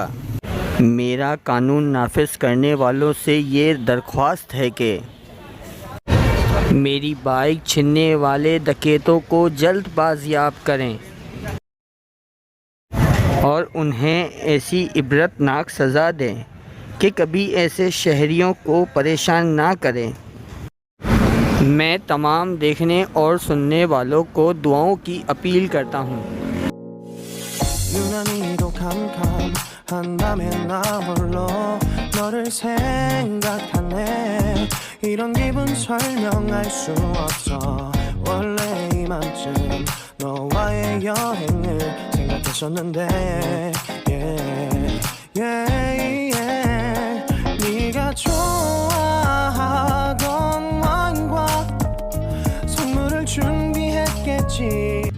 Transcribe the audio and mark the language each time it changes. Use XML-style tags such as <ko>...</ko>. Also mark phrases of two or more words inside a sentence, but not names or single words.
<ur>میرا قانون نافذ کرنے والوں سے یہ درخواست ہے کہ میری بائیک چھیننے والے ڈکیتوں کو جلد بازیاب کریں اور انہیں ایسی عبرتناک سزا دیں کہ کبھی ایسے شہریوں کو پریشان نہ کریں. میں تمام دیکھنے اور سننے والوں کو دعاؤں کی اپیل کرتا ہوں.</ur> <ko>한밤에 나 홀로 너를 생각하네. 이런 기분 설명할 수 없어. 원래 이맘쯤 너와의 여행을 생각했었는데 네가 좋아하던 와인과 선물을 준비했겠지.</ko>